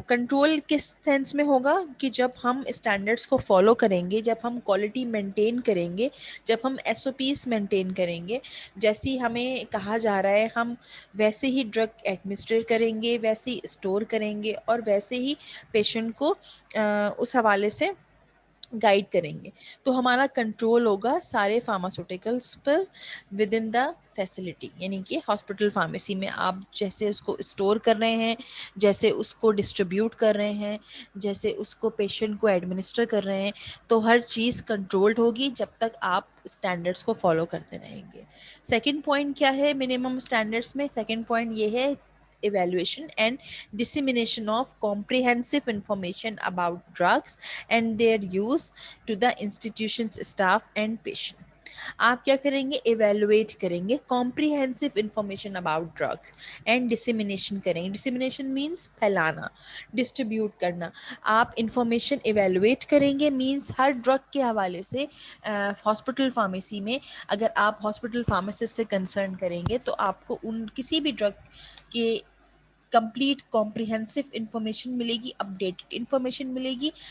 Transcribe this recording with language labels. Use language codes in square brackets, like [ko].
[ur] Control کس sense میں ہوگا کہ جب ہم اسٹینڈرڈس کو فالو کریں گے, جب ہم کوالٹی مینٹین کریں گے, جب ہم ایس او پیز مینٹین کریں گے, جیسی ہمیں کہا جا رہا ہے ہم ویسے ہی ڈرگ ایڈمنسٹریٹ کریں گے, ویسے ہی اسٹور کریں گے, اور ویسے ہی پیشنٹ کو اس حوالے سے گائیڈ کریں گے, تو ہمارا کنٹرول ہوگا سارے pharmaceuticals per [en] Within the facility. [ur] یعنی کہ ہاسپٹل فارمیسی میں آپ جیسے اس کو اسٹور کر رہے ہیں, جیسے اس کو ڈسٹریبیوٹ کر رہے ہیں, جیسے اس کو پیشنٹ کو ایڈمنسٹر کر رہے ہیں, تو ہر چیز کنٹرولڈ ہوگی جب تک آپ اسٹینڈرڈس کو فالو کرتے رہیں گے. سیکنڈ پوائنٹ کیا ہے منیمم اسٹینڈرڈس میں؟ سیکنڈ پوائنٹ یہ ہے [en] evaluation and dissemination of comprehensive information about drugs and their use to the institution's staff and patient. [ur] آپ کیا کریں گے؟ ایویلویٹ کریں گے comprehensive information about drugs and dissemination کریں گے. ڈسیمینیشن مینس پھیلانا, ڈسٹریبیوٹ کرنا. آپ انفارمیشن ایویلویٹ کریں گے مینس ہر ڈرگ کے حوالے سے ہاسپٹل فارمیسی میں اگر آپ ہاسپٹل فارماسسٹ سے کنسرن کریں گے تو آپ کو ان کسی بھی ڈرگ کہ کمپلیٹ کمپریہنسو انفارمیشن ملے گی, اپڈیٹڈ انفارمیشن ملے گی.